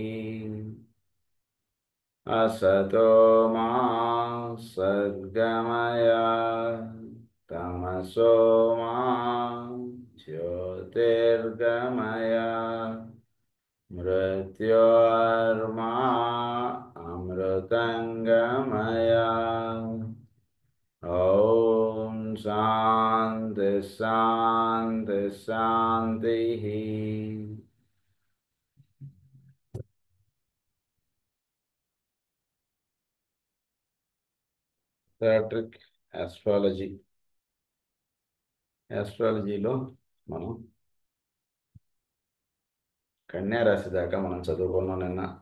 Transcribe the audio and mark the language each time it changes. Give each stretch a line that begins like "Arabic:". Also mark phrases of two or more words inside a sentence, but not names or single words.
Sanskrit: असतो मा सद्गमय तमसो मा ज्योतिर्गमय मृत्योर्मा अमृतंगमय। ॐ शान्ति शान्ति शान्तिः।
English: theatric astrology
Telugu: మనం కన్యా రాశి దాకా మనం చదువుకున్నాం నిన్న.